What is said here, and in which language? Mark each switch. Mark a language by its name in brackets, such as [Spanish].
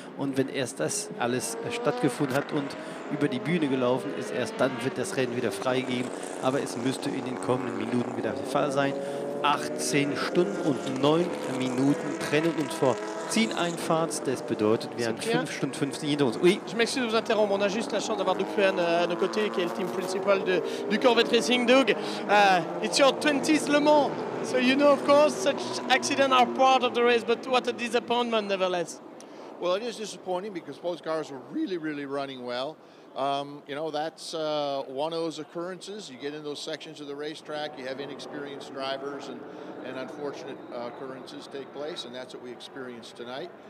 [German] Und wenn erst das alles stattgefunden hat und über die Bühne gelaufen ist, erst dann wird das Rennen wieder freigegeben. Aber es müsste in den kommenden Minuten wieder der Fall sein. 18 Stunden und 9 Minuten trennen uns vor Zieleinfahrt. Das bedeutet, wir haben 5 Stunden 15 hinter uns. [French] Oui. Je m'excuse de vous interrompre. On a juste la chance d'avoir Doug Fehan à nos côtés, qui est le team principal du Corvette Racing. [English] Doug, it's your 20th Le Mans. So you know, of course, such accidents are part of the race, but what a disappointment, nevertheless. Well, it is disappointing because both cars were really, really running well. You know, that's one of those occurrences. You get in those sections of the racetrack, you have inexperienced drivers, and unfortunate occurrences take place, and that's what we experienced tonight.